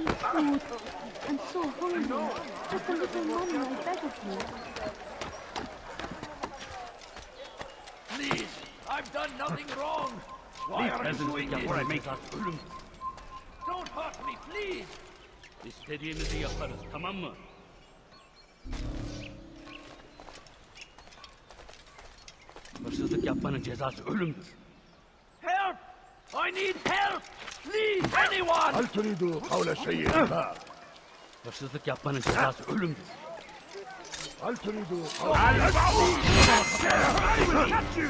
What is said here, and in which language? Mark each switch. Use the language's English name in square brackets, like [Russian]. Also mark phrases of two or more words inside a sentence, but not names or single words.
[English] food. I'm so hungry. Just a little money, I beg of you. Please, I've done nothing wrong. Why are you doing this? Don't hurt me, please. [Turkish] İstediğimizi yaparız, tamam mı? Hırsızlık yapmanın cezası ölümdür. [English] Help! I need help! Please, anyone! [Arabic] هل تريد قول شيء ما؟ [Turkish] Hırsızlık yapmanın cezası ölümdür. [Arabic] هل تريد [English] I will catch you!